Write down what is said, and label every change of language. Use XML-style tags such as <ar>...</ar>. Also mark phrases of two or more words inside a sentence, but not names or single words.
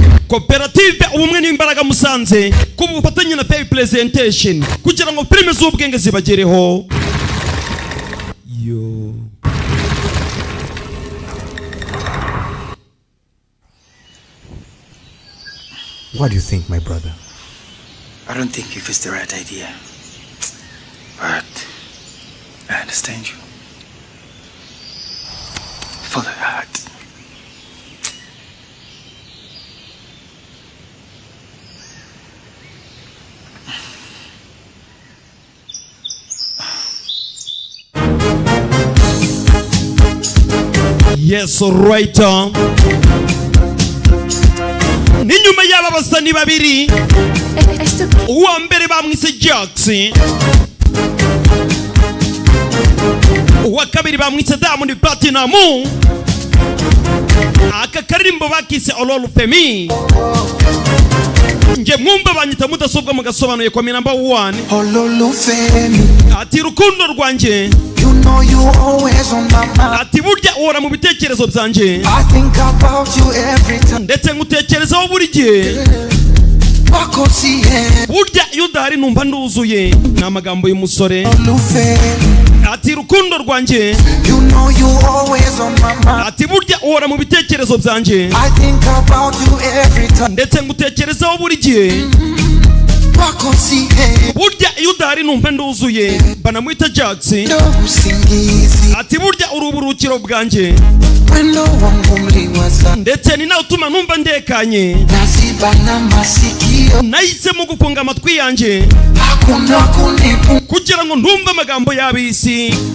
<rw>Koperative ubumwe n'imbaraga Musanze ku bufatanye na Fair Presentation kugira ngo filime z'ubwenge zibagereho. Yo.</rw> <en>What do you think, my brother? I don't think if it's the right idea, but I understand you. Follow your heart. Yes, right.</en> <rw>Ni nyuma y'aba basani babiri. Uwa mbere bamwise Jackson. Uwa kabiri bamwise Diamond Platinum. Aka karimbo bakise Ololufemi. Nje mwumva banyita mudasobwa mugasobanuye kwa number 1. Ololufemi. Ati rukundo rwanje.</rw> <en>You know you always on my mind.</en> <rw>Ati burya uhora mu bitekerezo byanje.</rw> <en>I think about you every time.</en> <rw>Ndetse ngutekerezaho buri gihe. Burya iyo udahari numva nduzuye. Ni amagambo y'umusore. Ati rukundo rwanje.</rw> <en>You know you always on my mind.</en> <rw>Ati burya uhora mu bitekerezo byanje.</rw> <en>I think about you every time.</en> <rw>Ndetse ngutekerezaho buri gihe. Burya iyo udahari numva nduzuye. Banamwita Jackson. Ati burya uruburukiro bwanje. Ndetse ni nawe utuma numva ndekanye. Nahisemo gufunga amatwi yanjye kugira ngo ntumve amagambo y'abisi.</rw>